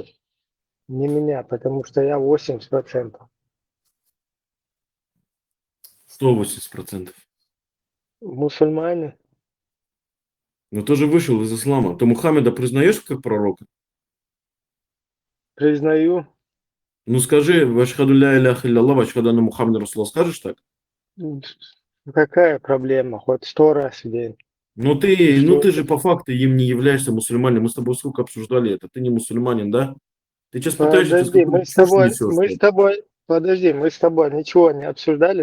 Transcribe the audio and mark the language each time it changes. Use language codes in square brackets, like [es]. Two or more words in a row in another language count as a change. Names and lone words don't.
[ru] Не меня, потому что я 80%. Что 80%? Мусульмане, Но ты же вышел из ислама. Ты Мухаммеда признаешь как пророка? признаю. Ну скажи, [ar] وأشهد لا إله إلا الله وأشهد أن محمد رسول الله, [ru] скажешь так? Какая проблема? Хоть 100 раз в день. Ну Что ты же это? по факту им не являешься мусульманином. Мы с тобой сколько обсуждали это. Ты не мусульманин, да? Ты сейчас пытаешься, сейчас Подожди, какую-то чушь несешь. подожди, мы с тобой ничего не обсуждали.